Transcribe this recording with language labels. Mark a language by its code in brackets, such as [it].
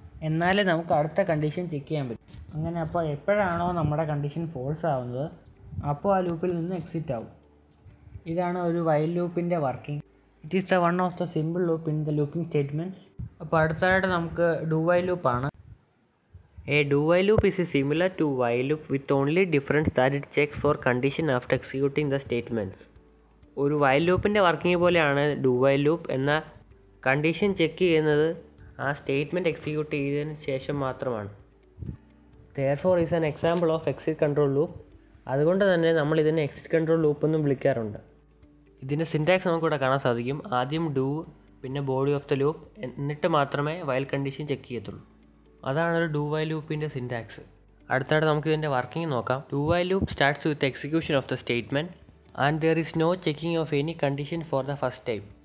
[ml] എന്നാലേ നമുക്ക് അടുത്ത കണ്ടീഷൻ ചെക്ക് ചെയ്യാൻ പറ്റും. അങ്ങനെ അപ്പോൾ എപ്പോഴാണോ നമ്മുടെ കണ്ടീഷൻ ഫോൾസ് ആവുന്നത് അപ്പോൾ ആ ലൂപ്പിൽ നിന്ന് എക്സിറ്റ് ആവും. ഇതാണ് ഒരു while ലൂപ്പിൻ്റെ working. [en] It is the one of the simple loop in the looping statements. [ml] അപ്പോൾ അടുത്തതായിട്ട് നമുക്ക് ഡു വൈൽ ലൂപ്പാണ്. [en] A do while loop is similar to while loop with only difference that it checks for condition after executing the statements. [ml] ഒരു while ലൂപ്പിൻ്റെ working പോലെയാണ് do while loop. എന്ന condition check ചെയ്യുന്നത് ആ statement execute ചെയ്തതിന് ശേഷം മാത്രമാണ്. [en] Therefore is an example of exit control loop. [ml] അതുകൊണ്ട് തന്നെ നമ്മൾ ഇതിനെ എക്സിറ്റ് കൺട്രോൾ ലൂപ്പ് എന്നും വിളിക്കാറുണ്ട്. ഇതിൻ്റെ സിൻറ്റാക്സ് നമുക്കിവിടെ കാണാൻ സാധിക്കും. ആദ്യം ഡു, പിന്നെ ബോഡി ഓഫ് ദ ലൂപ്പ്, എന്നിട്ട് മാത്രമേ വൈൽ കണ്ടീഷൻ ചെക്ക് ചെയ്യത്തുള്ളൂ. അതാണ് ഒരു ഡു വൈൽ ലൂപ്പിൻ്റെ സിൻറ്റാക്സ്. അടുത്തായിട്ട് നമുക്ക് ഇതിൻ്റെ വർക്കിംഗ് നോക്കാം. [en] Do while loop starts with execution of the statement and there is no checking of any condition for the first time.